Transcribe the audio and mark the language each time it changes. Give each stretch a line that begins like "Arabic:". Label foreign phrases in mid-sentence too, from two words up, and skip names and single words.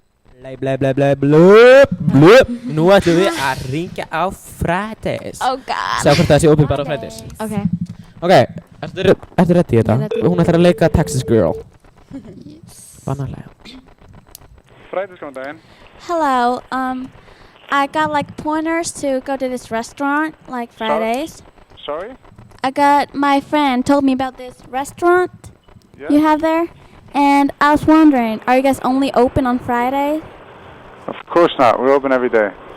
Icelandic: Nú ætlum við að ringja á Fridays.
English: Oh god.
Icelandic: Sjá hvort það sé opið bara á Fridays.
English: Okay.
Icelandic: Ok, ertu ready í þetta? Hún ætlar að leika Texas Girl.
English: Yes.
Icelandic: Vanalega. Fridays, góðan daginn.
English: Hello. I got like pointers to go to this restaurant, like Fridays. Sorry? My friend told me about this restaurant Yeah. you have there, and I was wondering, are you guys only open on Friday? Of course not. We're open every day.